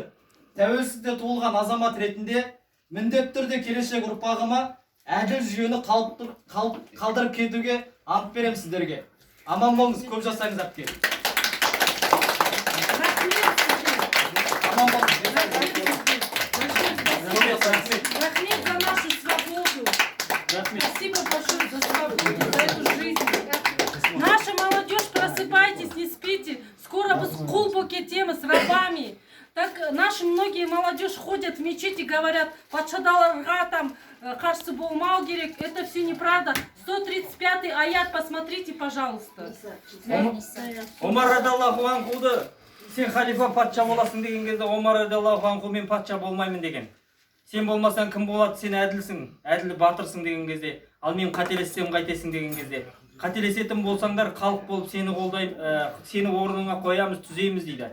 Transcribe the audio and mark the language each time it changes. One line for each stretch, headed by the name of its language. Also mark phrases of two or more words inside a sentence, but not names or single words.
Kazakh: Тәуелсіздікте туылған азамат ретінде міндетті түрде келешек ұрпағыма әділ жүйені қалдырып кетуге ант берем сіздерге. Аман болыңыз, көп жасаңыз әпке. Аман болыңыз.
Russian: Рахмет за нашу свободу. Спасибо большое за свободу, за эту жизнь. Наша молодежь, просыпайтесь, не спите. Скоро вы с кулбуки темы с рабами. Так наши многие молодежь ходят в мечеть и говорят,
Kazakh: патшадаларға там қарсы болмау керек.
Russian: Это все неправда. 135-й аят, посмотрите, пожалуйста.
Kazakh: Омар радиаллаху анхуды сен халифа патша боласың деген кезде Омар
Arabic: رضي الله عنه
Kazakh: мен патша болмаймын деген. Сен болмасаң кім болады, сен әділсің, әділ батырсың деген кезде, ал мен қателессем қайтесің деген кезде. Қателесетін болсаңдар халық болып сені қолдаймыз, сені орныңа қоямыз, түзейміз дейді.